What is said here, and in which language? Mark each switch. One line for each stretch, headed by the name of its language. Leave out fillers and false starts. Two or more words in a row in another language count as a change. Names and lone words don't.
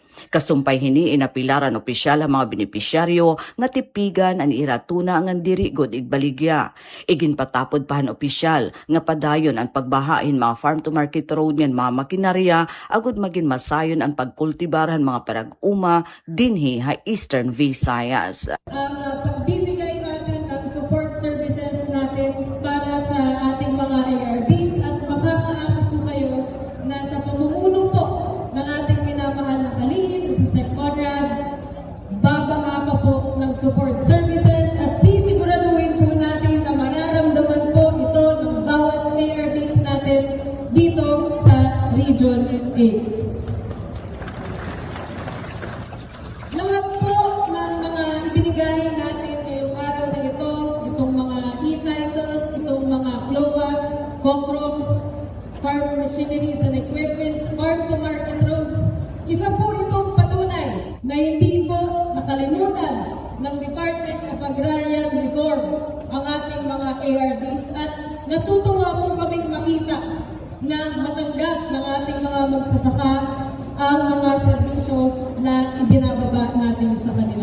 Waray: Kasumpay hini inapilaran opisyal ang mga benepisyaryo nga tipigan ang iratuna nga diri god igbaligya. Igin patapod pa han opisyal nga padayon ang pagbahain mga
English: farm to market road
Waray: nga mga makinarya agud magin masayon ang pagkultibaran mga parag-uma dinhi ha Eastern Visayas.
Filipino: Pagbibigay natin ng
English: support services
Filipino: natin para sa ating mga ARBs at makakaasa po kayo na sa pamumuno po ng ating minamahal na kalihim si Sec Conrad, babaha pa po ng
English: support services
Filipino: at sisiguraduhin po natin na mararamdaman po ito ng bawat ARBs natin dito sa Region 8. Lahat po ng mga ibinigay natin ngayong araw na ito, itong mga e-titles, itong mga CLOAs, COMROMs,
English: farm machineries and equipments, farm-to-market roads,
Filipino: isa po itong patunay na hindi po nakalimutan ng Department of Agrarian Reform ang ating mga ARBs at natutuwa po kaming makita na matanggap ng ating mga magsasaka ang mga serbisyo na ibinababa natin sa kanila.